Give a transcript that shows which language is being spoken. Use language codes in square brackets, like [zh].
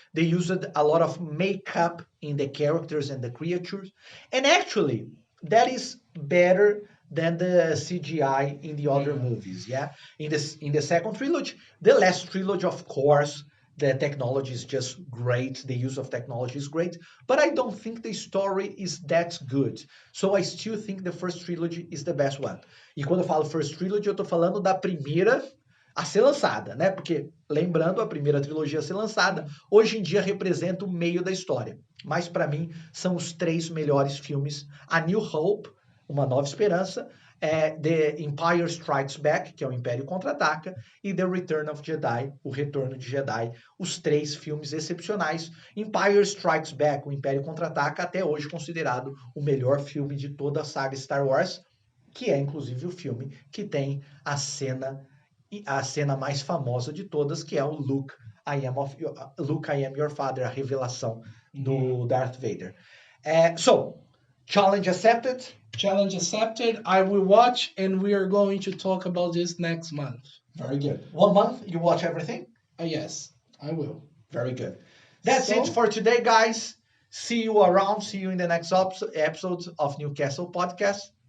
[en] They used a lot of makeup in the characters and the creatures, and actually, that is better than the CGI in the other movies. Yeah, in the second trilogy, the last trilogy, of course, the technology is just great. The use of technology is great, but I don't think the story is that good. So I still think the first trilogy is the best one. [pt] E quando eu falo first trilogy, eu tô falando da primeira a ser lançada, né? Porque, lembrando, a primeira trilogia a ser lançada, hoje em dia representa o meio da história. Mas para mim, são os 3 melhores filmes. A New Hope, Uma Nova Esperança, The Empire Strikes Back, que é o Império Contra-Ataca, e The Return of Jedi, O Retorno de Jedi, os 3 filmes excepcionais. Empire Strikes Back, o Império Contra-Ataca, até hoje considerado o melhor filme de toda a saga Star Wars, que é inclusive o filme que tem a cena mais famosa de todas, que é o [en] Luke, I am your father, [pt] a revelação do Darth Vader. [en] So, challenge accepted. Challenge accepted. I will watch, and we are going to talk about this next month. Very good. 1 month, you watch everything? Yes, I will. Very good. That's So- it for today, guys. See you around. See you in the next episodes of Newcastle Podcast.